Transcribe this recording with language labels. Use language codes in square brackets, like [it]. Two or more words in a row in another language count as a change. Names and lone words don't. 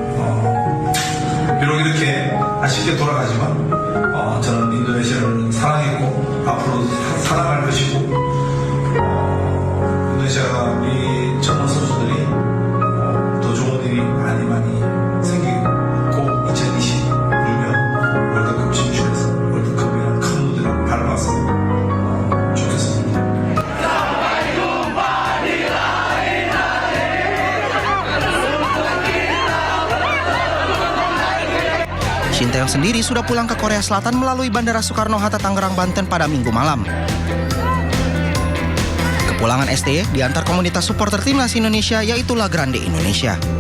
[ko] 비록 이렇게 아쉽게 돌아가지만 저는 인도네시아를 사랑했고 앞으로 사랑할 것이고 인도네시아가 우리 젊은 선수들이 더 좋은 일이 많이 생기고 꼭 2026년 월드컵 진출해서 월드컵이라는 큰 무대를 밟았으면 좋겠습니다. [id] Shin Tae-yong sendiri sudah pulang ke Korea Selatan melalui Bandara Soekarno-Hatta Tangerang, Banten pada Minggu malam. Kepulangan STE diantar komunitas supporter timnas Indonesia yaitu La Grande Indonesia.